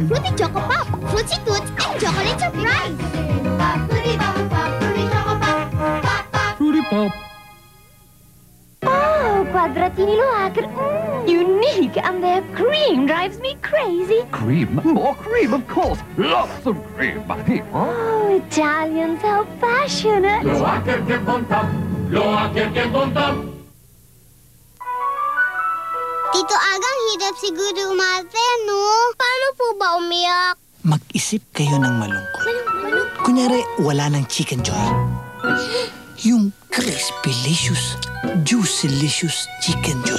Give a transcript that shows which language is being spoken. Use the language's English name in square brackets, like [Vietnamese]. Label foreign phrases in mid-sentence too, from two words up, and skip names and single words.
[English] Fruity Choco Pop, Fruity Toots, and Chocolate Surprise. Fruity Bubble Pop, Fruity Choco Pop, Pop, Pop. Fruity Pop. Oh, Quadratini Loacker. Unique, and their cream drives me crazy. Cream? More cream, of course. Lots of cream. Oh, Italians, how passionate. [Italian] Loacker che bontà. Loacker che bontà. [Filipino] Tito Agang, hirap siguro umarte, no? Paano po ba umiyak? Mag-isip kayo ng malungkot. Kunyari, wala ng Chicken Joy. Yung Crispylicious, Juicylicious Chicken Joy.